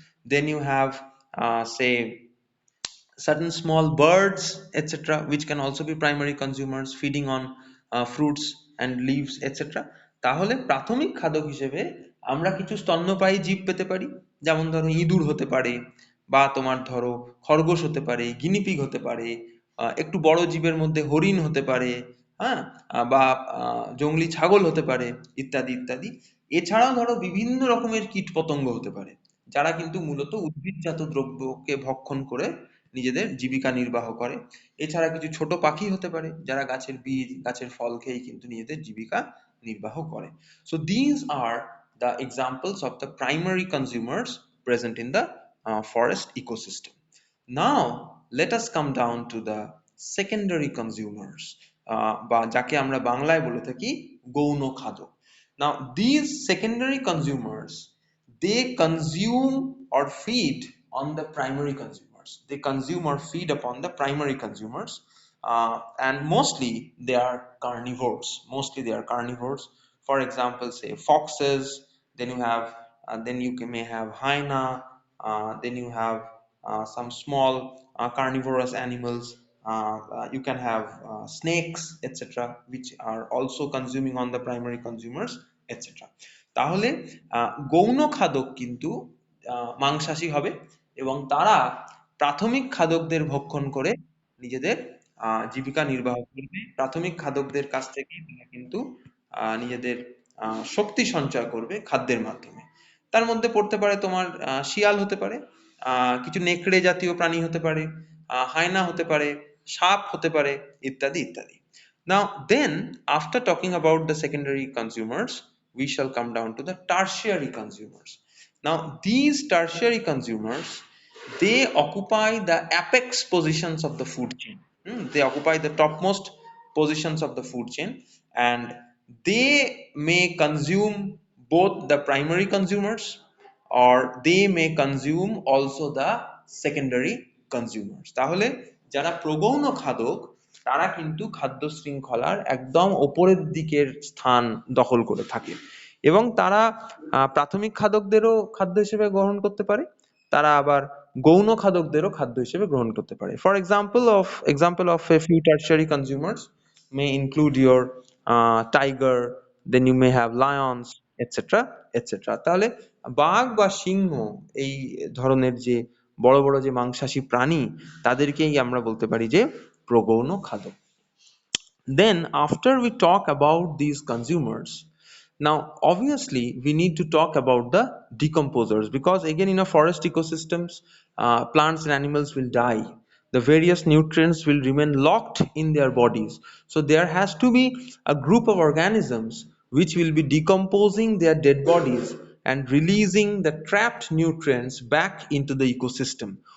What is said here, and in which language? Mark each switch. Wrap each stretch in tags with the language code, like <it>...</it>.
<en>Then you have say certain small birds, etc., which can also be primary consumers, feeding on fruits and leaves, etc.</en> <bn>তাহলে প্রাথমিক খাদক হিসেবে আমরা কিছু স্তন্যপায়ী জীব পেতে পারি, যেমন ধরো ইঁদুর হতে পারে, বা তোমার ধরো খরগোশ হতে পারে, গিনিপিগ হতে পারে, একটু বড় জীবের মধ্যে হরিণ হতে পারে, হ্যাঁ, বা জংলি ছাগল হতে পারে, ইত্যাদি ইত্যাদি। এছাড়াও ধরো বিভিন্ন রকমের কীটপতঙ্গ হতে পারে, যারা কিন্তু মূলত উদ্ভিদজাত দ্রব্যকে ভক্ষণ করে নিজেদের জীবিকা নির্বাহ করে। এছাড়া কিছু ছোট পাখি হতে পারে, যারা গাছের বীজ, গাছের ফল খেয়েই কিন্তু নিজেদের জীবিকা নির্বাহ করে।</bn> <en>So these are the examples of the primary consumers present in the forest ecosystem. Now let us come down to the secondary consumers,</en> <bn>বা যাকে আমরা বাংলায় বলে থাকি গৌণ খাদক।</bn> <en>Now these secondary consumers, they consume or feed on the primary consumers. They consume or feed upon the primary consumers, and mostly they are carnivores. Mostly they are carnivores. For example, say foxes. Then you have, then you may have hyena. Then you have some small carnivorous animals. You can have snakes, etc., which are also consuming on the primary consumers, etc.</en> <bn>তাহলে গৌণ খাদক কিন্তু মাংসাশী হবে, এবং তারা প্রাথমিক খাদকদের ভক্ষণ করে নিজেদের জীবিকা নির্বাহ করবে। প্রাথমিক খাদকদের কাছ থেকে তারা কিন্তু নিজেদের শক্তি সঞ্চয় করবে খাদ্যের মাধ্যমে। তার মধ্যে পড়তে পারে তোমার শিয়াল হতে পারে, কিছু নেকড়ে জাতীয় প্রাণী হতে পারে, হায়না হতে পারে, সাপ হতে পারে, ইত্যাদি ইত্যাদি।</bn> <en>Now then, after talking about the secondary consumers, we shall come down to the tertiary consumers. Now these tertiary consumers, they occupy the apex positions of the food chain. They occupy the topmost positions of the food chain, and they may consume both the primary consumers, or they may consume also the secondary consumers.</en> <bn>তাহলে যারা প্রগৌণ খাদক, তারা কিন্তু খাদ্য শৃঙ্খলার একদম ওপরের দিকের স্থান দখল করে থাকে, এবং তারা প্রাথমিক খাদকদেরও খাদ্য হিসেবে গ্রহণ করতে পারে, তারা আবার গৌণ খাদকদেরও খাদ্য হিসেবে গ্রহণ করতে পারে।</bn> <en>For example of a few tertiary consumers may include your tiger, then you may have lions, etc., etc.</en> <bn>তাহলে বাঘ বা সিংহ, এই ধরনের যে বড় বড় যে মাংসাশী প্রাণী, তাদেরকেই আমরা বলতে পারি যে প্রগৌণ খাদক।</bn> <en>Then after we talk about these consumers, now obviously we need to talk about the decomposers, because again in a forest ecosystems, plants and animals will die, the various nutrients will remain locked in their bodies, so there has to be a group of organisms which will be decomposing their dead bodies and releasing the trapped nutrients back into the ecosystem.</en>